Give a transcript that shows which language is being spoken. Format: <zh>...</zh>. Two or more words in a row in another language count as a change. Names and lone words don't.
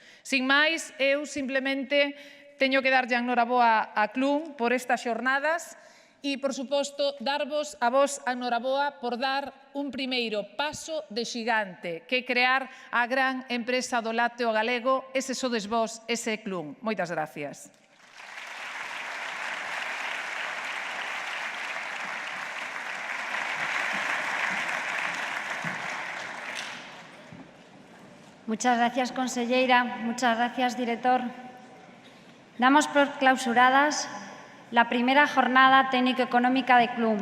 <gl>Sin máis, eu simplemente teño que darlle a enhoraboa a Clun por estas xornadas e, por suposto, darvos a vos a enhoraboa por dar un primeiro paso de xigante, que é crear a gran empresa do lácteo galego. Ese sodes vos, ese é Clun. Moitas gracias.</gl> <es>Muchas gracias, conselleira. Muchas gracias, director. Damos por clausuradas la primera jornada técnico-económica de Clun.</es>